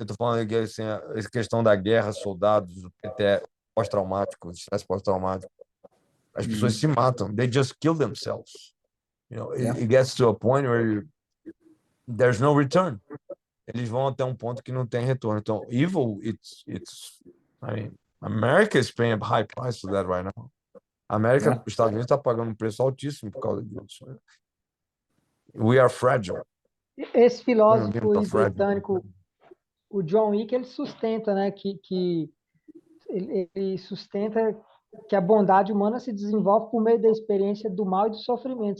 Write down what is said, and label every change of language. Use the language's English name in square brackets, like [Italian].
[Portuguese] Eu tô falando que assim, essa questão da guerra, soldados, pós-traumático, estresse pós-traumático, as pessoas se matam, [English] they just kill themselves. It gets to a point where there's no return. [Portuguese] Eles vão até um ponto que não tem retorno. Então, [English] evil, I mean, America is paying a high price for that right now. [Portuguese] Os Estados Unidos está pagando um preço altíssimo por causa disso. [English] We are fragile. [Portuguese] Esse filósofo britânico, o John Wick, ele sustenta, né, que ele sustenta que a bondade humana se desenvolve por meio da experiência do mal e do sofrimento.